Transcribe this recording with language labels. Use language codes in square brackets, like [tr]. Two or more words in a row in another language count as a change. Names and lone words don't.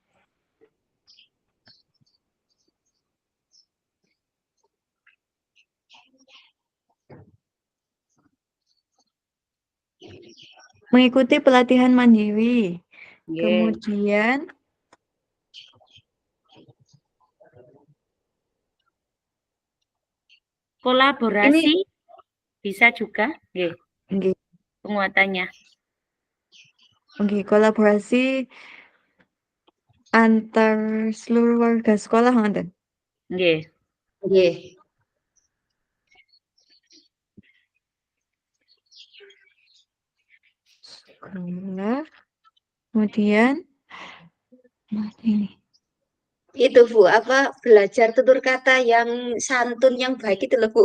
[id] Mengikuti pelatihan mandiri. Nggih. Kemudian Kolaborasi bisa juga, nggih, nggih, penguatannya. nggih, kolaborasi antar seluruh warga sekolah ngoten. Nggih. Nggih. Sekolah. Kemudian ini. Itu, Bu, apa, belajar tutur kata yang santun, yang baik itu loh, Bu.